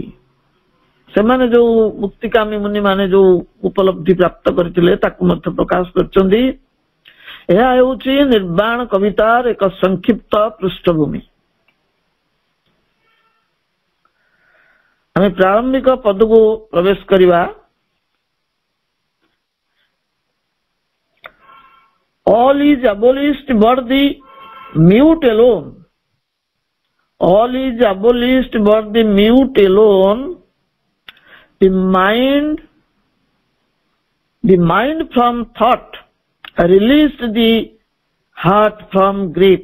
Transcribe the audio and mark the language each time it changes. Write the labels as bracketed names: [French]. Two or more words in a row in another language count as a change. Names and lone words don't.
[Odia] ସେମାନେ ଯୋଉ ମୁକ୍ତିକାମୀ ମୁନି ମାନେ ଯୋଉ ଉପଲବ୍ଧି ପ୍ରାପ୍ତ କରିଥିଲେ ତାକୁ ମଧ୍ୟ ପ୍ରକାଶ କରିଛନ୍ତି। ଏହା ହେଉଛି ନିର୍ବାଣ କବିତାର ଏକ ସଂକ୍ଷିପ୍ତ ପୃଷ୍ଠଭୂମି। ଆମେ ପ୍ରାରମ୍ଭିକ ପଦକୁ ପ୍ରବେଶ କରିବା। [English] All is abolished but the mute alone. All is abolished but the mute alone. The mind from thought released the heart from grief.